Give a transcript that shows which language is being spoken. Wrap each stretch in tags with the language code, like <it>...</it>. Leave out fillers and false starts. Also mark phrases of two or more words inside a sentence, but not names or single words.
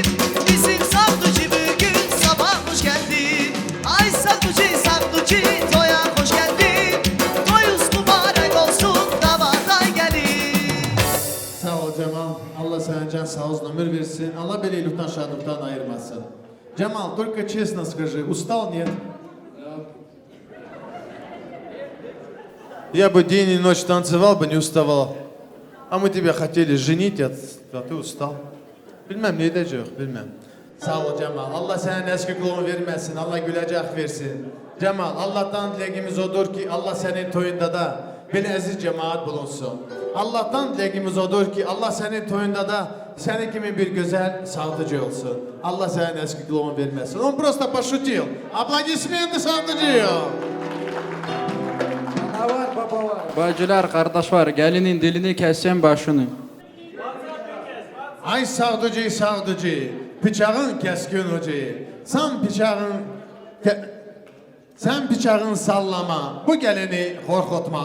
<tr>Bizim savdıcı bugün sabah hoş geldin. Ay savdıcı, toya hoş geldin. Toyuz mübarek olsun, damat ay gelin. Sağ ol Cemal, Allah sana can sağ olsun ömür versin. Allah beleylikten şadlıktan ayırmasın.</tr> <ru>Джамал, только честно скажи, устал, нет? Я бы день и ночь танцевал бы, не уставал. А мы тебя хотели женить, а ты устал.</ru> <tr>Bilmem ne edecek, bilmem. Sağ ol Cemal. Allah senin eski kulunu vermesin, Allah gülecek versin. Cemal, Allah'tan dileğimiz odur ki Allah senin toyunda da böyle aziz cemaat bulunsun. Allah'tan dileğimiz odur ki Allah senin toyunda da senin gibi bir güzel sağdıcı olsun. Allah senin eski kulunu vermesin.</tr> <ru>Он просто пошутил. Аплодисменты сağdıcıya.</ru> <tr>Ana var, baba var, bacılar, kardeş var, gelinin dilini kesen başını. Ay sağdıcı, sağdıcı, bıçağın keskin ucu. Sen bıçağın Sen bıçağını sallama, bu gelini korkutma.</tr>